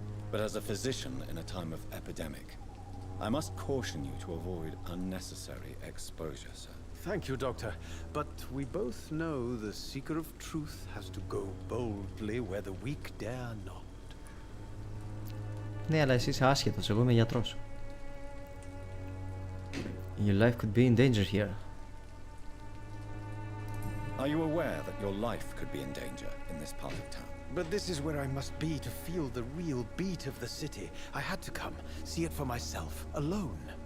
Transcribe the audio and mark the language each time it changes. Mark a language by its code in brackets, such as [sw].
[en] But as a physician in a time of epidemic, I must caution you to avoid unnecessary exposure, sir. Thank you, Doctor. But we both know the seeker of truth has to go boldly where the weak dare not. [el] Ναι, αλλά εσύ είσαι άσχετος, εγώ είμαι γιατρός. [en] Your life could be in danger here. Are you aware that your life could be in danger in this part of town? But this is where I must be to feel the real beat of the city. I had to come, see it for myself, alone.